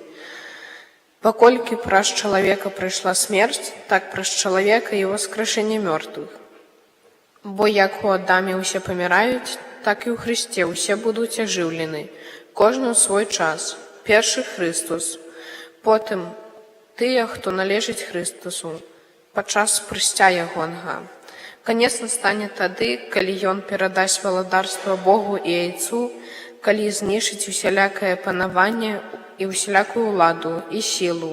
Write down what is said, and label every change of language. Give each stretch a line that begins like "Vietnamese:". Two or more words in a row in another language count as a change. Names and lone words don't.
Ukrainian: Покольки праз чоловіка прийшла смерть, так праз чоловіка і воскрешення мертвих. Бо як у Адамі усе помирають, так і у Христі усе будуть оживлені, кожен у свій час. Перший Христос, потім
Belarusian: тыя, хто належить Христосу, падчас прыцця ягонага. Канец настане тады, калі ён перадасць валадарства Богу і Айцу, калі знішыць усялякае панаванне і усялякую ўладу і сілу.